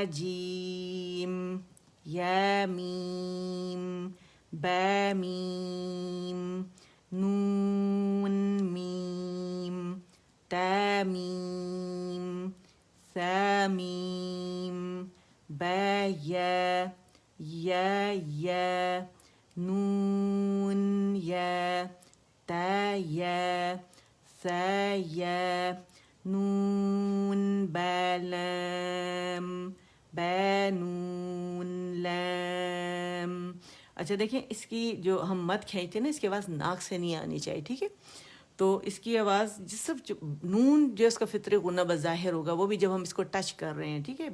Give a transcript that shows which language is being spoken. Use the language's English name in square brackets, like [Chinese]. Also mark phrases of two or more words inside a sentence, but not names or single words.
[Urdu] جیم یا میم با میم نون میم تا میم ثا میم با یا یا نون یا تا یا ثا یا نون با لام بے نون لام. اچھا دیکھیں اس کی جو ہم مد کھینچتے ہیں نا اس کی آواز ناک سے نہیں آنی چاہیے, ٹھیک ہے. تو اس کی آواز جس سب نون جو اس کا فطری غنہ بظاہر ہوگا وہ بھی جب ہم اس کو ٹچ کر رہے ہیں, ٹھیک ہے.